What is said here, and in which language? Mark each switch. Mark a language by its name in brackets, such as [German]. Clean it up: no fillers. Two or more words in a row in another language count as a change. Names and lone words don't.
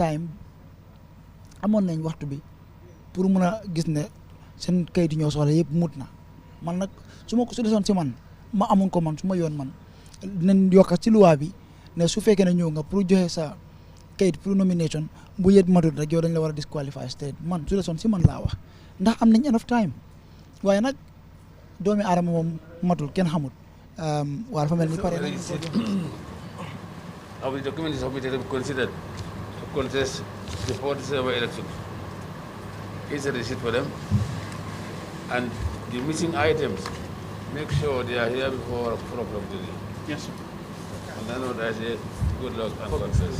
[Wolof] nañ waxtu bi pour mën a gis ne seen kayit yi ñoo soxla yëpp mut na man nag su desoon si man ma amoon ko man su ma yoon man dinañ yokk ci loi bi ne su fekkee ne ñëw nga pour joxe sa kayit pour nomination bu yet matut rek yow dañ la war a [English] disqualify state [Wolof] man su desoon si man laa wax ndax am nañ [English] enough time [Wolof] waaye nag doomi aadama moom matul kenn xamut waa dafa mel ni pare nañ [English] Our document is submitted and considered to contest the 47 election. Here's a receipt for them. And the missing items, make sure they are here before 4 o'clock today. Yes, sir. And then what I say, good luck and success.